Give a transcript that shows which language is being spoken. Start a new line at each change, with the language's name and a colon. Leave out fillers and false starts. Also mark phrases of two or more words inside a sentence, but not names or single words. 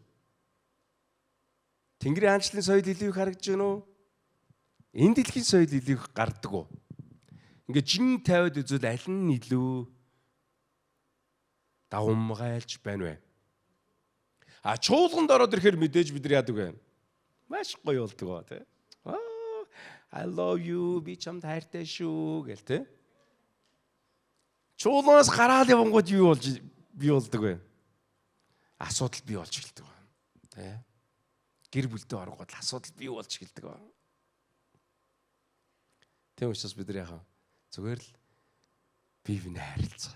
Mongolian: Тэнгэрийн хаанчлалын соёл илүү харагдаж байна уу? Энэ дэлхийн соёл илүү гардаг уу? Ингээ жин тавиад үзвэл аль нь илүү давмгайлж байна вэ? Чуулганд ороод ирэхээр мэдээж бид нар яадаг вэ? Маш гоё болдог ба тий.
English: I love you
Mongolian: би чамд хайртай шүү гэл тий. Чуулганаас гараад явангууд юу болж бий болдог вэ? Асуудал бий болж эхэлдэг ба. Тий. Гэр бүлдээ оронгууд асуудал бий болж эхэлдэг ба. Тийм учраас бид нар яхаа зүгээр л бие биенээ хайрлцгаая.